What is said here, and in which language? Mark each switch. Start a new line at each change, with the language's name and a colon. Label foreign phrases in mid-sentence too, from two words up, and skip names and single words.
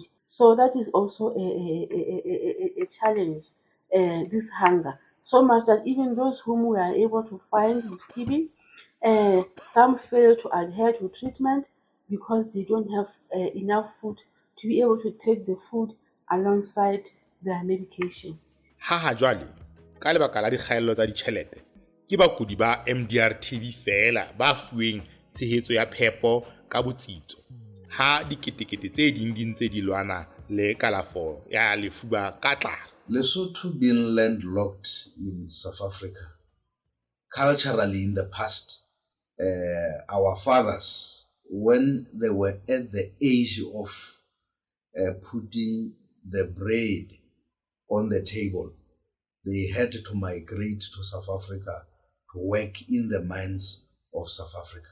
English: So that is also a challenge, this hunger. So much that even those whom we are able to find with TB, some fail to adhere to treatment because they don't have enough food to be able to take the food alongside their medication.
Southern Sotho: Ha jwale ka lebaka la dikgaello tsa ditjhelete ke bakudi ba MDR TB fela ba fuweng tshehetso ya phepo ka botsitso, ha diketekete tse ding di ntse di lwana le kalafo ya lefuba ka tlala.
English: Lesotho being landlocked in South Africa, culturally in the past, our fathers, when they were at the age of putting the bread on the table, they had to migrate to South Africa to work in the mines of South Africa.